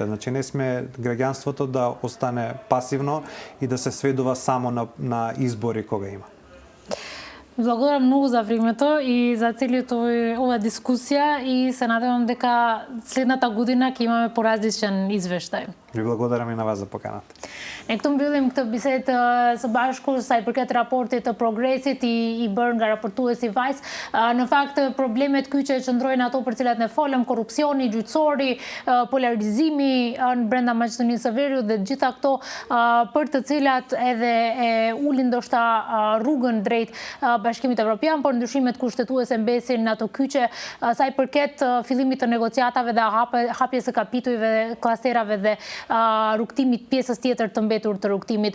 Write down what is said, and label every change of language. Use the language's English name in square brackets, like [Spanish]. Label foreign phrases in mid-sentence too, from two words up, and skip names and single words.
[Macedonian] Значи не сме граѓанството да остане пасивно и да се сведува само на избори кога има. Благодарам многу за времето и за целиот ова дискусија и се надевам дека следната година ќе имаме поразличен извештај. Ви благодарам и на вас за поканата. [Albanian] En këtu mbyllim këtë bisedë së bashku sa i përket raportit të progresit i bërë nga raportuesi Vajs. Në fakt problemet kyçe qëndrojnë ato për cilat ne folëm, korrupsioni, gjyqësori, polarizimi në brenda Maqedonisë së Veriut dhe gjitha këto për të cilat edhe e ulin ndoshta rrugën drejt Bashkimit Evropian, por ndryshimet kushtetuese mbesin ato kyçe sa i përket fillimit të negociatave dhe hapjes së kapitujve, klasterave dhe rrugtimit pjesës tjetër të mbetur të rrugtimit.